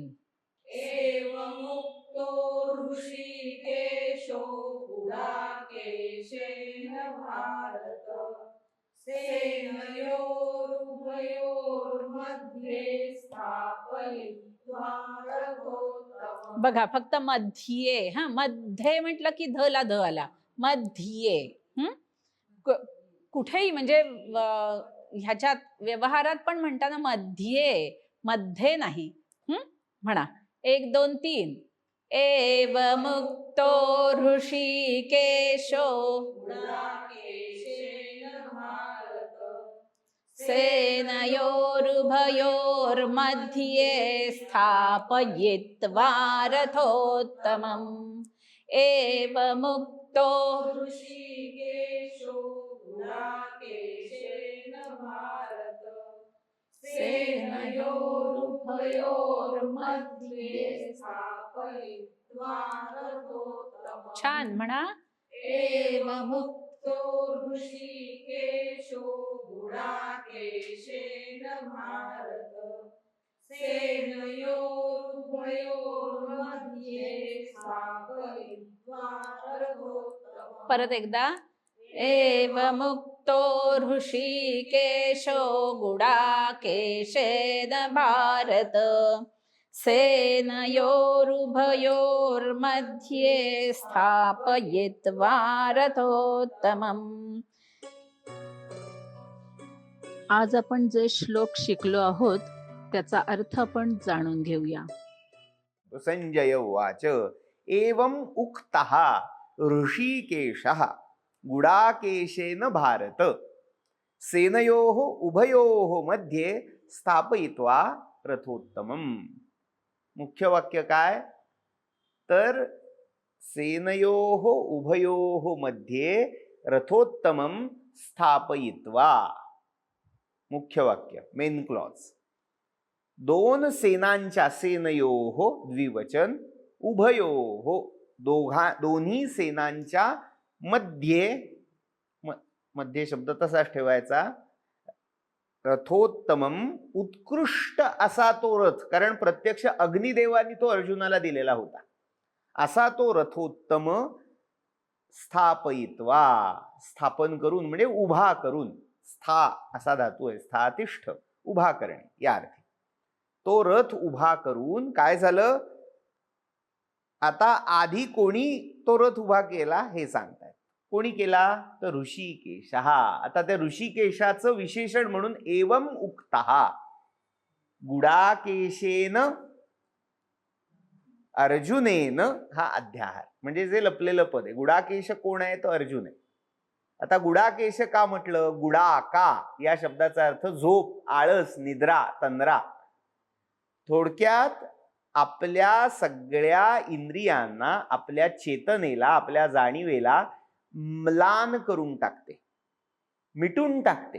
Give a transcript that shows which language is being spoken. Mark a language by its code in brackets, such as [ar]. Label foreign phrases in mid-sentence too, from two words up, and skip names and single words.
[sa] एवमुक्तो ऋषिकेशो गुडाकेशेन भारत सेनयोरुभयोर्मध्ये स्थापयित्वा रथोत्तमम्. [mr] बघा फक्त मध्ये. हा मध्ये म्हटलं की ध ला ध आला. मध्ये. कुठेही म्हणजे ह्याच्यात व्यवहारात पण म्हणताना मध्ये नाही. [sa] म्हणा 1 2 3 एवमुक्तो ऋषिकेशो गुडाकेशेन भारत सेनयोरुभयोर्मध्ये स्थापयित्वा रथोत्तमम्. एवमुक्तो ऋषिकेशो गुडाकेशेन भारत सेनयोरुभयोर्मध्ये स्थापयित्वा रथोत्तमम्. [mr] छान म्हणा. [sa] एवमुक्तो ऋषिकेशो गुडाकेशेन भारत सेनयोरुभयोर्मध्ये स्थापयित्वा रथोत्तमम्. [mr] परत एकदा. [sa] एवमुक्तो ऋषिकेशो गुडाकेशेन भारत सेनयोरुभयोर्मध्ये स्थापयित्वा रथोत्तमम्. [mr] आज आपण जे श्लोक शिकलो आहोत त्याचा अर्थ आपण जाणून घेऊया. [sa] संजय उवाच एवं उक्तः ऋषिकेशः गुडाकेशेन भारत सेनयोः उभयोः मध्ये स्थापयित्वा रथोत्तमम्. [mr] मुख्य वाक्य काय तर [sa] सेनयोः उभयोः मध्ये रथोत्तमं स्थापयित्वा. [mr] मुख्य वाक्य [en] main clause. [mr] 2 सेनांच्या [sa] सेनयोः द्विवचन उभयोः [mr] दोन्ही सेनांच्या मध्ये शब्द तसाच ठेवायचा. रथोत्तमम उत्कृष्ट असा तो रथ, कारण प्रत्यक्ष अग्निदेवानी तो अर्जुनाला दिलेला होता. असा तो [sa] रथोत्तम स्थापयित्वा [mr] स्थापन करून म्हणजे उभा करून. स्था असा धातू आहे. स्थातिष्ठ उभा करणे या अर्थी. तो रथ उभा करून काय झालं. आता आधी कोणी तो रथ उभा केला हे सांगतायत. कोणी केला तर ऋषिकेश. आता त्या ऋषिकेशाचं विशेषण म्हणून [sa] एवं उक्तः गुडाकेशेन अर्जुनेन [mr] हा अध्याहार म्हणजे जे लपलेलं पद आहे. गुडाकेश कोण आहे तो अर्जुन आहे. आता गुडाकेश का म्हटलं. गुडाका या शब्दाचा अर्थ झोप, आळस, निद्रा, तंद्रा. थोडक्यात आपल्या सगळ्या इंद्रियांना, आपल्या चेतनेला, आपल्या जाणीवेला म्लान करून टाकते, मिटून टाकते.